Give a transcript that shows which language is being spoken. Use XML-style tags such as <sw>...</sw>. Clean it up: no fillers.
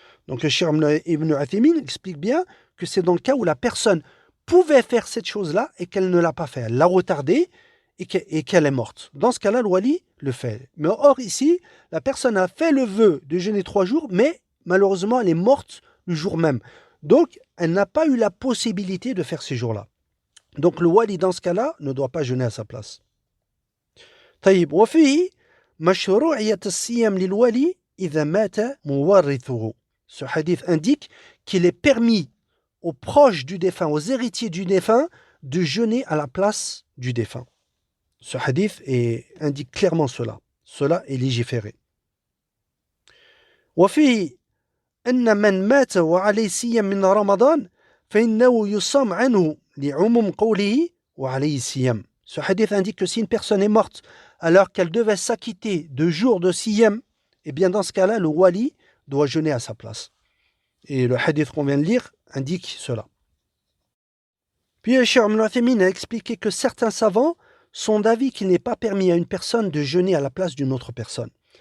<fr>Donc, le Cheikh Ibn Uthaymin explique bien que c'est dans le cas où la personne pouvait faire cette chose-là et qu'elle ne l'a pas fait. Elle l'a retardée et qu'elle est morte. Dans ce cas-là, le wali le fait. Mais or, ici, la personne a fait le vœu de jeûner 3 jours, mais malheureusement, elle est morte le jour même. Donc, elle n'a pas eu la possibilité de faire ces jours-là. Donc, le wali, dans ce cas-là, ne doit pas jeûner à sa place.</fr> <ar>طيب وفيه مشروعية الصيام للولي إذا مات مورثه.</ar> <fr>Ce hadith indique qu'il est permis aux proches du défunt, aux héritiers du défunt, de jeûner à la place du défunt. Ce hadith indique clairement cela. Cela est légiféré.</fr> <ar>وفيه أن من مات وعليه صيام من رمضان فإنه يصام عنه لعموم قوله وعليه الصيام.</ar> <fr>Ce hadith indique que si une personne est morte alors qu'elle devait s'acquitter de jours de siyam, eh bien dans ce cas-là, le wali doit jeûner à sa place. Et le hadith qu'on vient de lire indique cela. Puis le Cheikh Ibn Uthaymin a expliqué que certains savants sont d'avis qu'il n'est pas permis à une personne de jeûner à la place d'une autre personne.</fr>